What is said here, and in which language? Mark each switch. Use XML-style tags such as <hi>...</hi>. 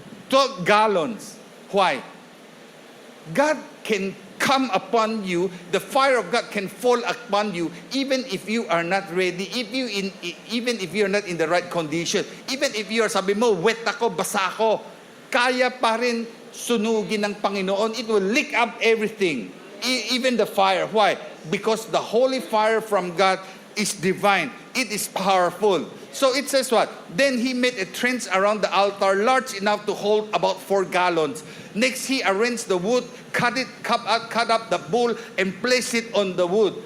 <en>12 gallons. Why? God can come upon you, the fire of God can fall upon you, even if you are not ready, even if you are not in the right condition, even if you are,</en> <tl>sabi mo, wet ako, basa ako, kaya pa rin sunugin ng Panginoon.</tl> <en>It will lick up everything, even the fire. Why? Because the holy fire from God is divine. It is powerful. So it says what? Then he made a trench around the altar large enough to hold about 4 gallons. Next, he arranged the wood, cut up the bull, and placed it on the wood.</en>